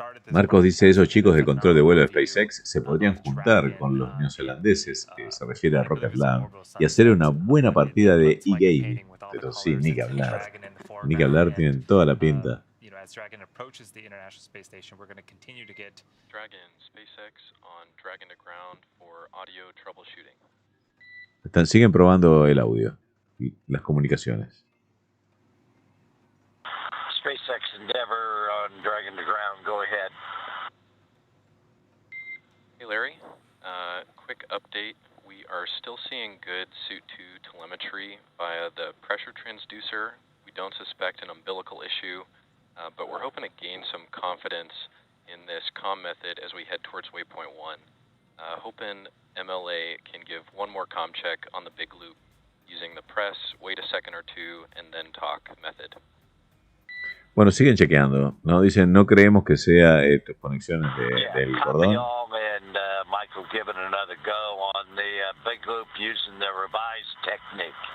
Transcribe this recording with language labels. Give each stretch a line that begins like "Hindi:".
Spanish: Marcos dice, esos chicos del control de vuelo de SpaceX se podrían juntar con los neozelandeses, que se refiere a Rocket Lab, y hacer una buena partida de e-gaming. Pero sí, ni que hablar. Ni que hablar, tienen toda la pinta.
English: As Dragon approaches the International Space Station, we're going to continue to get Dragon SpaceX on Dragon to ground for audio troubleshooting.
Spanish: Siguen probando el audio y las comunicaciones.
English: SpaceX Endeavor on Dragon to ground. Go ahead. Hey Larry, quick update. We are still seeing good Suit 2 telemetry via the pressure transducer. We don't suspect an umbilical issue, but we're hoping to gain some confidence in this comm method as we head towards waypoint 1. Hoping MLA can give one more comm check on the big loop using the press, wait a second or two, and then talk method.
Spanish: Bueno, siguen chequeando, ¿no? Dicen, no creemos que sea conexiones del cordón.
English: And Michael giving another go on the big loop using the revised technique.